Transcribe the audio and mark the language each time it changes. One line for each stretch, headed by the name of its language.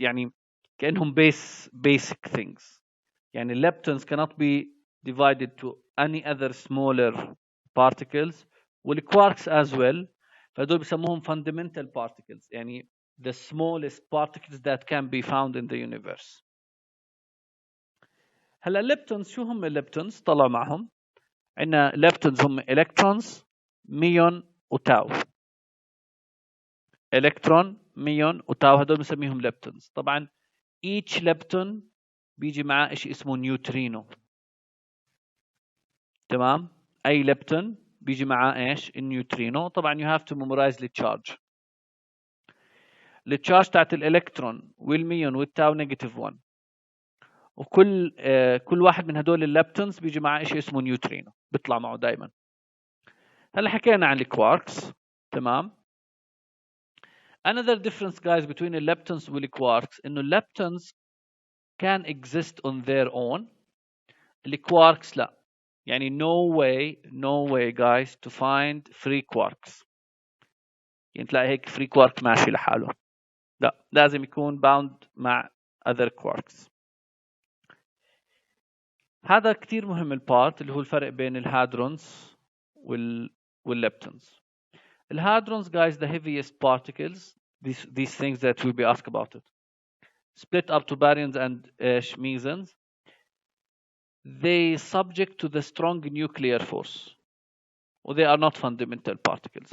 Arabic: يعني كأنهم
English: basic things. يعني leptons cannot be divided to any other smaller particles. والquarks as well.
Arabic: فهدول بسموهم
English: fundamental particles. يعني the smallest particles that can be found in the universe.
Arabic: هلا leptons شو هم leptons؟ طلع معهم. عندنا leptons هم electrons, ميون وتاو. الكترون، ميون وتاو، هدول بنسميهم ليبتونز. طبعا each ليبتون بيجي معاه شيء اسمه نيوترينو. تمام؟ اي ليبتون بيجي معاه ايش؟ النيوترينو.
English: طبعا you have to memorize التشارج.
Arabic: التشارج تاعت الالكترون والميون والتاو -1، وكل واحد من هدول الليبتونز بيجي معاه شيء اسمه نيوترينو، بيطلع معه دائما. هلا حكينا عن الكواركس. تمام؟
English: Another difference, guys, between the leptons and the quarks is that leptons can exist on their own. The quarks لا. يعني no way, guys, to find free quarks.
Arabic: يعني تلاقي هيك free quark ماشي لحاله. لا، لازم يكون bound مع other quarks. هذا كتير مهم البارت اللي هو الفرق بين الهادرونز والليبتونز.
English: الهادرونز guys the heaviest particles, these things that will be asked about it, split up to baryons and mesons. They subject to the strong nuclear force, or they are not fundamental particles.